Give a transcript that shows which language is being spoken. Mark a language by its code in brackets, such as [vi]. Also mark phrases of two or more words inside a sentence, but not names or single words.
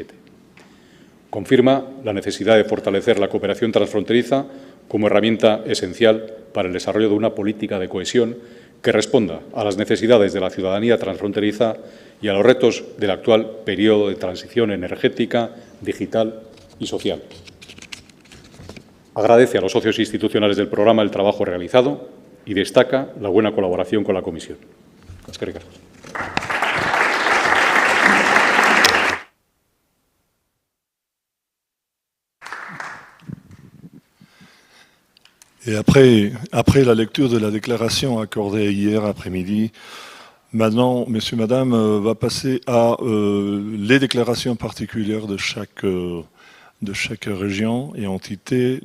[es] Confirma la necesidad de fortalecer la cooperación transfronteriza como herramienta esencial para el desarrollo de una política de cohesión que responda a las necesidades de la ciudadanía transfronteriza y a los retos del actual periodo de transición energética, digital y social. Agradece a los socios institucionales del programa el trabajo realizado y destaca la buena colaboración con la Comisión. [eu] Eskerrik asko. [fr] Et après la lecture de la déclaration accordée hier après-midi, maintenant, messieurs, madame, va passer à les déclarations particulières de chaque région et entité.